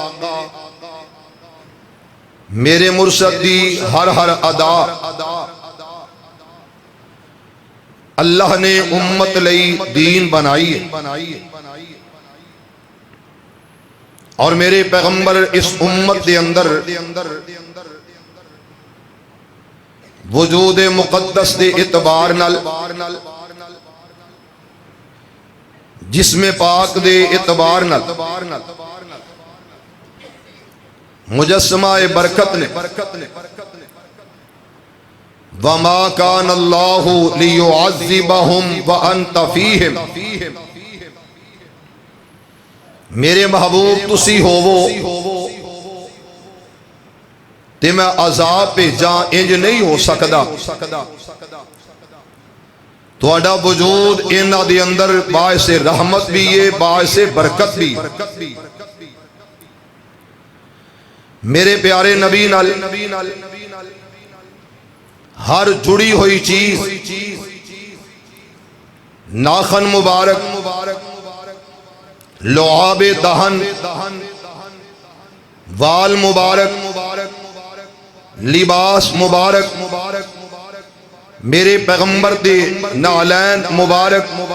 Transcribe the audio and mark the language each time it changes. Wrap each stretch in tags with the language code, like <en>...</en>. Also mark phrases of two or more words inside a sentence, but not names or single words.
<pa>میرے مرشد دی ہر ادا اللہ نے امت لئی دین بنائی اور میرے پیغمبر اس امت دے اندر وجود مقدس دے اعتبار نال جسم پاک دے اعتبار نال مجسمہ برکت نے</pa> <ar>وَمَا كَانَ اللَّهُ لِيُعَذِّبَهُمْ وَأَنْتَ فِيهِمْ،</ar> <pa>میرے محبوب تسی ہوو تے میں عذاب پہ جاں انج نہیں ہو سکدا، تہاڈا وجود انہاں دے اندر باعث رحمت بھی ہے باعث برکت بھی۔ میرے پیارے نبی نال ہر جڑی ہوئی چیز ناخن مبارک لعاب دہن وال مبارک لباس مبارک میرے پیغمبر دے نالین مبارک</pa>